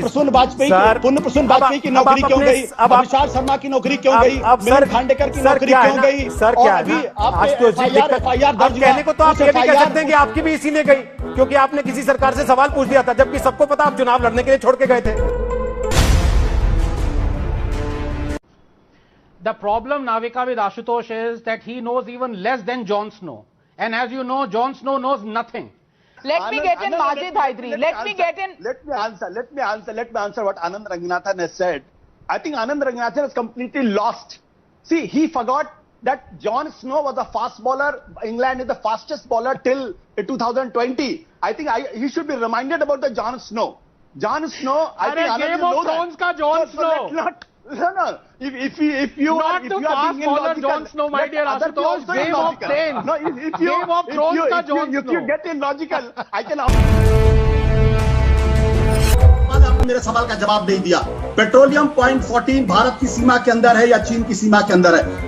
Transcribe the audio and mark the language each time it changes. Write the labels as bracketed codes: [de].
[hi] प्रसून वाजपेयी की नौकरी क्यों गई? अब विशाल शर्मा की नौकरी क्यों गई? सर खांडेकर की नौकरी क्यों गई? सर क्या है आशुतोष जी, कहने को तो आप ये भी कह सकते हैं कि आपकी भी इसीलिए गई क्योंकि आपने किसी सरकार से सवाल पूछ दिया था, जबकि सबको पता आप चुनाव लड़ने के लिए छोड़ के गए थे. [en] The problem, Navika, with Ashutosh is that he knows even less than Jon Snow. And as you know, Jon Snow knows nothing. Let me get in Majid Haidri. Let me answer what Anand Ranganathan has said. I think Anand Ranganathan is completely lost. See, he forgot that Jon Snow was a fast bowler. England is the fastest bowler till 2020. I think he should be reminded about the Jon Snow. Jon Snow, I think Anand Game of Thrones ka Jon Snow. No. If you not the fast bowler Jon Snow, my dear Ashutosh. Game of Thrones. No, Game of Thrones ka Jon Snow. If you get illogical, I can. [hi] आपने मेरे सवाल का जवाब नहीं दिया. Petroleum point 14 Bharat की सीमा के अंदर है या चीन की सीमा के अंदर है?